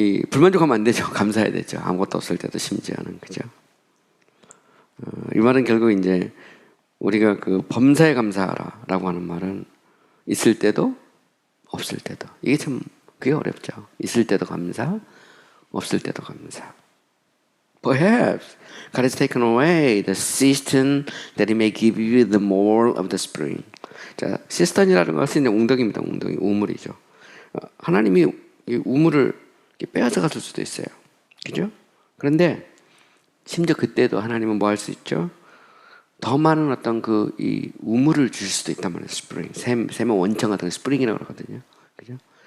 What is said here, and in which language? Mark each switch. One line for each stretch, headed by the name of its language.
Korean: 불만족하면 안 되죠. 감사해야 되죠. 아무것도 없을 때도 심지어는. 그죠? 이 말은 결국 이제 우리가 범사에 감사하라라고 하는 말은 있을 때도 없을 때도. 이게 참 그게 어렵죠. 있을 때도 감사, 없을 때도 감사.
English: Perhaps God has taken away the cistern that He may give you the more of the spring.
Korean: 자, 시스턴이라는 것은 웅덩이입니다. 웅덩이, 우물이죠. 하나님이 이 우물을 빼앗아 가줄 수도 있어요. 그죠? 그런데 심지어 그때도 하나님은 뭐 할 수 있죠? 더 많은 어떤 이 우물을 주실 수도 있단 말이에요. 스프링, 샘의 원천 같은 스프링이라고 그러거든요. 그죠?